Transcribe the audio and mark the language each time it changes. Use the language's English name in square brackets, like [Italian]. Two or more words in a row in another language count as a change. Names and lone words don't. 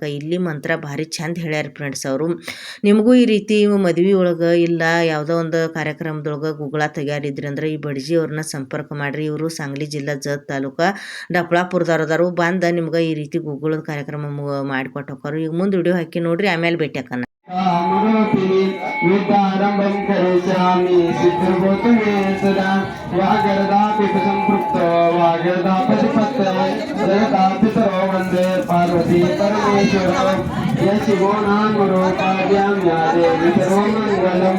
[Kannada] ಇಲ್ಲಿ ಮಂತ್ರ ಭಾರಿ ಚಂದ ಹೇಳ್ಯಾರ ಫ್ರೆಂಡ್ಸ್ ಅವರು. ನಿಮಗೂ ಈ ರೀತಿ ಮದುವೆ ಒಳಗೆ ಇಲ್ಲ ಯಾವುದೋ ಒಂದು ಕಾರ್ಯಕ್ರಮದೊಳಗೆ ಗುಗ್ಗಳ ತೆಗ್ಯಾರಿದ್ರಿ ಅಂದ್ರೆ ಈ ಬಡ್ಜಿಯವ್ರನ್ನ ಸಂಪರ್ಕ ಮಾಡಿರಿ. ಇವರು सांगली ಜಿಲ್ಲಾ ಜತ್ ತಾಲೂಕ ಡಪ್ಪಳಾಪುರದವ್ರದಾರು. ಬಂದ ನಿಮ್ಗೆ ಈ ರೀತಿ ಗುಗ್ಗುಳದ ಕಾರ್ಯಕ್ರಮ ಮಾಡಿಕೊಟ್ಟು ಹೋಗೋರು. ಈಗ ಮುಂದೆ ವಿಡಿಯೋ ಹಾಕಿ ನೋಡ್ರಿ, ಆಮೇಲೆ ಭೇಟಿ ಹಾಕೋಣ. [Sanskrit] विद्यारंभं करिष्यामि सिद्धिर्भूतु मे सदा वागर्धापि संपृक्तो वागर्धापतिपत्तये जगदापितरो वन्दे पार्वती परमेश्वरौ यशिवो नाम रूपाभ्यां या देवी सर्वमङ्गलं